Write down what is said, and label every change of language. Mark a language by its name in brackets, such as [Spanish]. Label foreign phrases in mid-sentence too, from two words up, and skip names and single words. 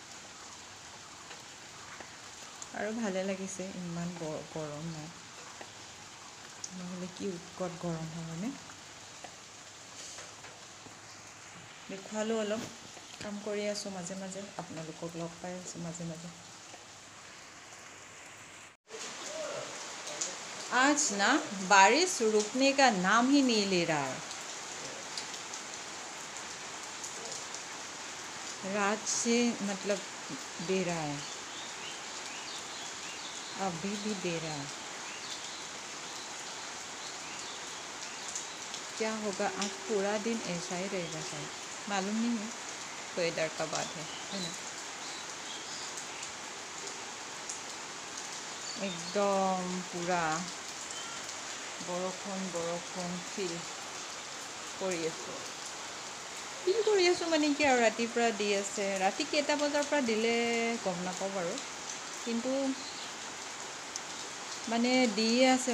[Assamese] আৰু ভালে লাগিছে, ইমান গৰম নাই, নহ'লে কি উৎকট গৰম হ'বনে। দেখুৱালোঁ অলপ, কাম কৰি আছোঁ মাজে মাজে, আপোনালোকক লগ পাই আছোঁ মাজে মাজে। [Hindi] आज ना बारिश रुकने का नाम ही नहीं ले रहा है। रात से मतलब दे रहा है, अभी भी दे रहा है। क्या होगा आज पूरा दिन ऐसा ही रहेगा शायद, मालूम नहीं है, वेदर का बात है ना। एकदम पूरा [Assamese] বৰষুণ ফিল কৰি আছোঁ মানে কি আৰু ৰাতিপুৱা দি আছে। ৰাতি কেইটা বজাৰ পৰা দিলে গম নাপাওঁ বাৰু, কিন্তু মানে দিয়ে আছে।